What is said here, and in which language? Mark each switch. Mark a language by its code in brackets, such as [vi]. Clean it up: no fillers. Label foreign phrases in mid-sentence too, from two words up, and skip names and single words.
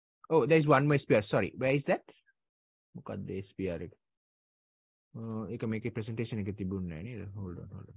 [en] Oh, there is one more sphere. Sorry, where is that? [si] මොකක්ද ඒ sphere එක? ඒක මේකේ presentation එකේ තිබුණේ නැහැ නේද? [en] Hold on.